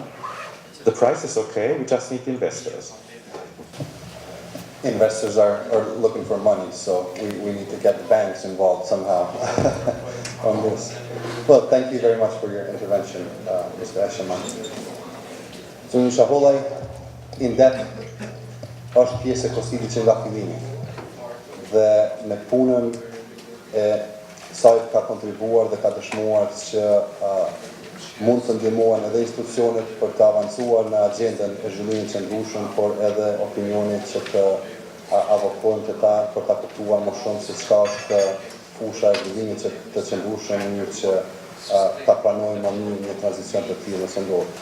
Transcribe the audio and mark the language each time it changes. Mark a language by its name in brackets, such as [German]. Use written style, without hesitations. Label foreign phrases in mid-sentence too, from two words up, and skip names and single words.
[English] The price is okay, we just need the investors. Investors are looking for money, so we need to get the banks involved somehow on this. Well, thank you very much for your intervention, Mr. Eshelman. [Albanian] So në shahollaj, INDEP është pjesë e Kosovës që nga fillimi dhe me punën e saj ka kontribuar dhe ka dëshmuar që mund të ndihmohen edhe institucionet për të avancuar në agjendën e zhvillimit të ndryshëm, por edhe opinionit që të avokojnë të ta për ta kuptuar më shumë se çka është fusha e zhvillimit të qëndrueshëm në mënyrë që ta pranojmë më mirë një tranzicion të tillë nëse ndodh.